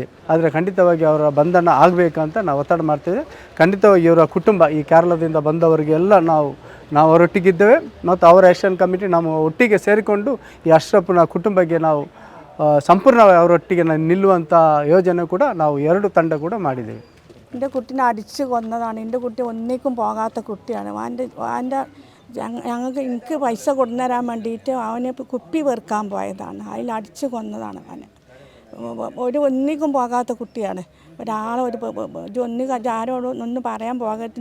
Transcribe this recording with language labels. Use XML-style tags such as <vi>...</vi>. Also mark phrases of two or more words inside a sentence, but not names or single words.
<kn>ಆದರೆ ಖಂಡಿತವಾಗಿ ಅವರ ಬಂಧನ ಆಗಬೇಕಂತ ನಾವು ಒತ್ತಡ ಮಾಡ್ತೇವೆ. ಖಂಡಿತವಾಗಿ ಇವರ ಕುಟುಂಬ, ಈ ಕೇರಳದಿಂದ ಬಂದವರಿಗೆಲ್ಲ ನಾವು ಅವರೊಟ್ಟಿಗಿದ್ದೇವೆ ಮತ್ತು ಅವರ ಆ್ಯಕ್ಷನ್ ಕಮಿಟಿ ನಾವು ಒಟ್ಟಿಗೆ ಸೇರಿಕೊಂಡು ಈ ಅಶ್ರಫ್ನ കുടുംബಕ್ಕೆ ನಾವು ಸಂಪೂರ್ಣವಾಗಿ ಅವರೊಟ್ಟಿಗೆ ನಿಲ್ಲುವಂಥ ಯೋಜನೆ ಕೂಡ ನಾವು 2 ತಂಡ ಕೂಡ ಮಾಡಿದ್ದೇವೆ.</kn> <ml>എൻ്റെ കുട്ടീനെ അടിച്ച് കൊന്നതാണ്. എൻ്റെ കുട്ടി ഒന്നിക്കും പോകാത്ത കുട്ടിയാണ്. എനിക്ക് പൈസ കൊണ്ടുതരാൻ വേണ്ടിയിട്ട് അവനെ കുപ്പി പെറുക്കാൻ പോയതാണ്, അതിൽ അടിച്ച് കൊന്നതാണ്. ഒന്നിക്കും പോകാത്ത കുട്ടിയാണ്. ഒരാളെ ആരോടും ഒന്നും പറയാൻ പോകരുത്.</ml>